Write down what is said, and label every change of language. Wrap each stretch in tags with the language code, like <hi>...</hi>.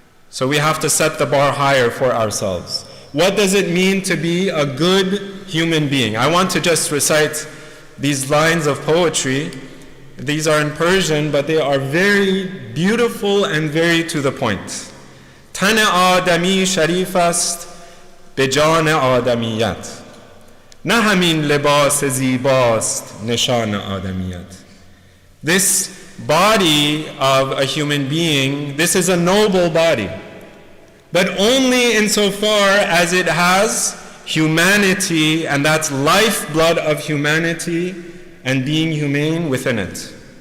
<en>So we have to set the bar higher for ourselves. What does it mean to be a good human being? I want to just recite these lines of poetry. These are in Persian, but they are very beautiful and very to the point.</en> <fa>تن آدمی شریف است به جان آدمیت نه همین لباس زیباست نشان آدمیت.</fa> <en>This body of a human being, this is a noble body, but only insofar as it has humanity, and that's lifeblood of humanity and being humane within it.</en>